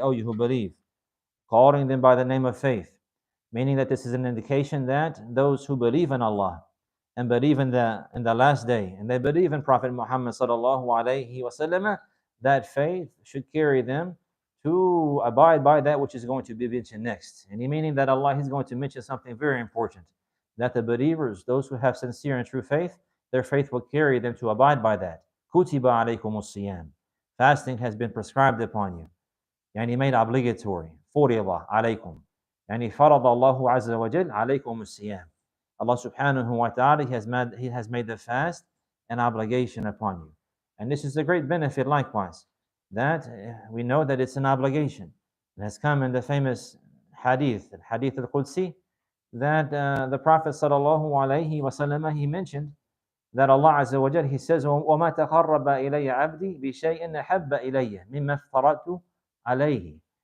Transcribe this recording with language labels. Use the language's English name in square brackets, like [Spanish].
[English] Oh, you who believe, calling them by the name of faith, meaning that this is an indication that those who believe in Allah and believe in the last day, and they believe in Prophet Muhammad sallallahu alaihi wasallam, that faith should carry them to abide by that which is going to be mentioned next. And meaning that Allah is going to mention something very important, that the believers, those who have sincere and true faith, their faith will carry them to abide by that. [Arabic] Kutiba alaykumus siyam. [English] Fasting has been prescribed upon you. يعني made obligatory. [Arabic] فرض عليكم. يعني فرض الله عز وجل عليكم الصيام. [English] Allah subhanahu wa ta'ala, He has made the fast an obligation upon you. And this is a great benefit likewise, that we know that it's an obligation. It has come in the famous hadith, Hadith al-Qudsi, that the Prophet sallallahu alayhi wa sallam, he mentioned that Allah Azza wa Jal, He says, [Arabic] وَمَا تَقَرَّبَ إِلَيَّ عَبْدِي بِشَيْءٍ أَحَبَّ إِلَيَّ مِمَّا افْتَرَضْتُ عَلَيْهِ.